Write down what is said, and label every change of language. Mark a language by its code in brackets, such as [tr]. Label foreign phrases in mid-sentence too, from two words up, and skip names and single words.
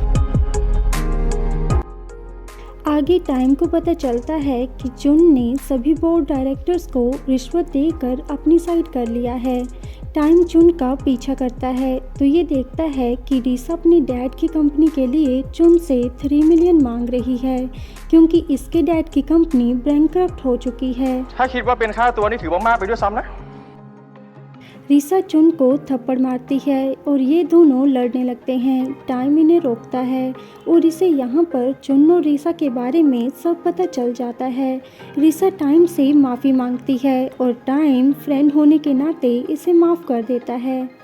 [hi] आगे टाइम को पता चलता है कि चुन ने सभी [en] board directors [hi] को रिश्वत देकर अपनी साइड कर लिया है। टाइम चुन का पीछा करता है तो ये देखता है कि रीसा अपनी डैड की कंपनी के लिए चुन से 3 मिलियन मांग रही है क्योंकि इसके डैड की कंपनी बैंकक्रप्ट हो चुकी है। [th] ถ้าคิดว่าเป็นค่าตัวนี่ถือว่ามากไปด้วยซ้ำนะ [hi] रीसा चुन को थप्पड़ मारती है और ये दोनों लड़ने लगते हैं। टाइम इन्हें रोकता है और इसे यहाँ पर चुन और रीसा के बारे में सब पता चल जाता है। रीसा टाइम से माफ़ी मांगती है और टाइम फ्रेंड होने के नाते इसे माफ़ कर देता है।